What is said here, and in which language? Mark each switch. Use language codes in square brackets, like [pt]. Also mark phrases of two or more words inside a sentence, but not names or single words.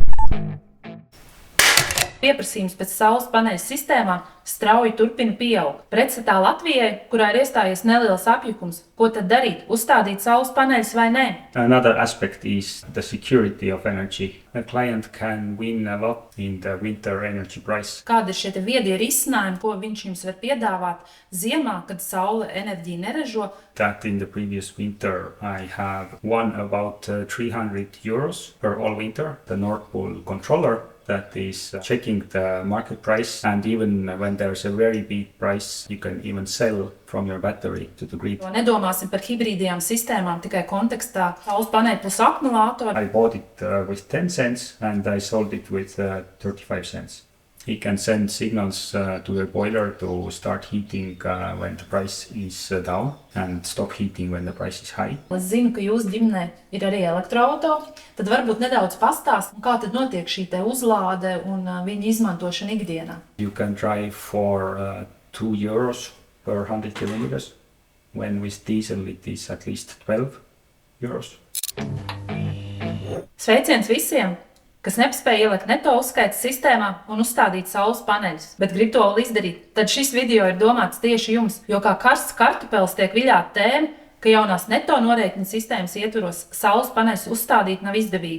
[lv] Pieprasījums pēc saules paneļu sistēmām strauji turpina pieaug. Pretstatā Latvijai, kurā ir iestājies neliels apjukums, ko tad darīt? Uzstādīt saules paneļus vai nē? [en] Another aspect is the security of energy. A client can win a lot in the winter energy price. [lv] Kādi ir šie viedie risinājumi, ko viņš jums var piedāvāt ziemā, kad saule enerģiju neražo? [en] That in the previous winter I have won about €300 per all winter. The Nord Pool controller that is checking the market price, and even when there's a very big price, you can even sell from your battery to the grid. [lv] Nedomāsim par hibrīdajām sistēmām tikai kontekstā saules paneļu plus akumulātoru. [en] I bought it with 10 cents and I sold it with 35 cents. He can send signals to the boiler to start heating when the price is down and stop heating when the price is high. [lv] Es zinu, ka jūsu ģimenē ir arī elektroauto. Tad varbūt nedaudz pastāst, kā tad notiek šī uzlāde un viņa izmantošana ikdienā. [en] You can drive for €2 per 100 kilometers. When with diesel it is at least €12. [lv] Sveiciens visiem, kas nespēja ielikt neto uzskaites sistēmā un uzstādīt saules paneļus, bet grib to vēl izdarīt, tad šis video ir domāts tieši jums, jo kā karsts kartupelis tiek viļāta tēma, ka jaunās neto norēķinu sistēmas ietvaros saules paneļus uzstādīt nav izdevīgi.